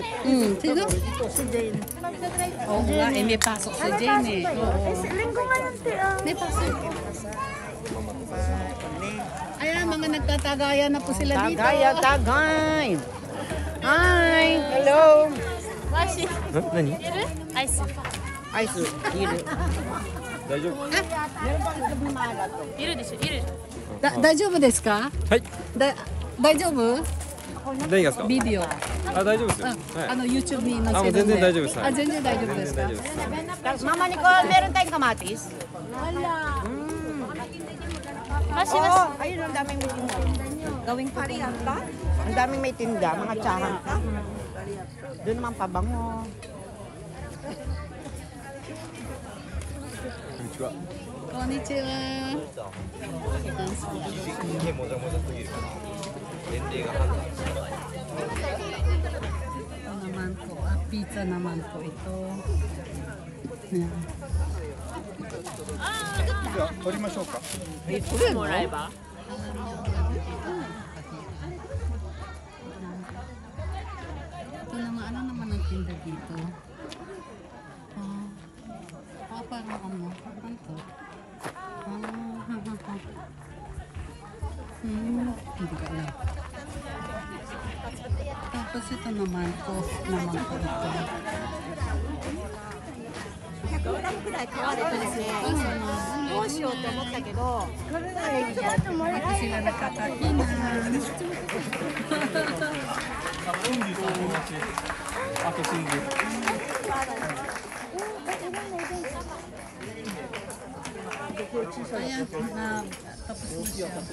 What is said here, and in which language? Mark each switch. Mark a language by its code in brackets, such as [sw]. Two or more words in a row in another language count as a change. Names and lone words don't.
[tl] Sino? Si Jane. Oo nga, may pasok si Jane eh. Linggo ngayon, tiya. May pasok. Ayan, mga nagtatagayan na po sila dito. Tagay. [en] Hi. Hello. [ja] 何？アイス。アイス、ビール。大丈夫？いるでしょ、いる。大丈夫ですか？はい。大丈夫？何がですか？ビデオ。あ、大丈夫ですよ。はい。 YouTube に載せるんで。あ、もう全然大丈夫です。あ、全然大丈夫ですか？全然大丈夫です。 [tl] Mama Nicole, meron tayong kamatis? Ayun, ang daming may tinda. Gawing parianta? Ang daming may tinda, mga tsahan ka. Doon naman pabango. [ja] こんにちは。こんにちは。もじゃもじゃすぎる。年齢が判断。 [tl] Ito naman po, pizza naman po ito. Yan. [ja] じゃあ取りましょうか。もらえば [tl] Ito naman, ano naman ang tinda dito? Parang ano? Ano to? Hindi ka alam. Tapos ito naman po, naman po ito. [ja] 100g くらい買われてですね、どうしようと思ったけど、 [tl] Ito sila nakakain. Ayan, tapos na siya.